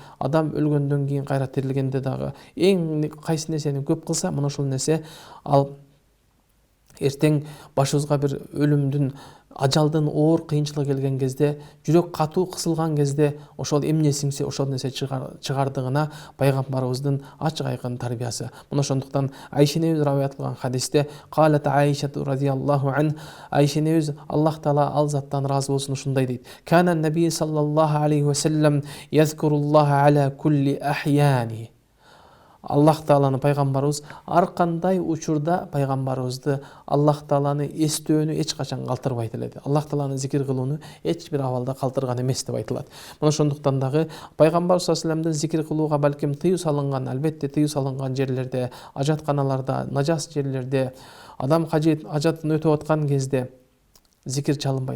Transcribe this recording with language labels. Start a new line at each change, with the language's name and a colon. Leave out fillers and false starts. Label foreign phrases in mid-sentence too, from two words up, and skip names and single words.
Kyrgyz: Адам өлгөндөн кийин кайра тирилгенде дагы эң кайсы нерсени көп кылса, мына ошол нерсе ал эртең башыбызга бир өлүмдүн, ажалдын оор кыйынчылыгы келген кезде, жүрөк катуу кысылган кезде ошол эмне сиңсе ошол нерсе чыгардыгына пайгамбарыбыздын ачык айкын тарбиясы. Мына ошондуктан Айша энебиз раваят кылган хадисте
Arabic: قالت عائشة رضي الله عن,
Kyrgyz: Айша энебиз Аллах Таала ал заттан разы болсун ушундай дейт:
Arabic: كان النبي صلى الله عليه وسلم يذكر الله على كل أحيانه.
Kyrgyz: Аллах Тааланы пайгамбарыбыз ар кандай учурда пайгамбарыбызды Аллах Тааланы эстөөнү эч качан калтырбайт эле. Аллах Тааланы зикир кылууну эч бир абалда калтырган эмес деп айтылат. Мына ошондуктан дагы пайгамбар
Arabic: صلى الله عليه وسلم
Kyrgyz: зикир кылууга балким тыюу салынган, албетте тыюу салынган жерлерде, ажатканаларда, нажас жерлерде, адам ажатын өтүп аткан кезде зикир чалынбайт.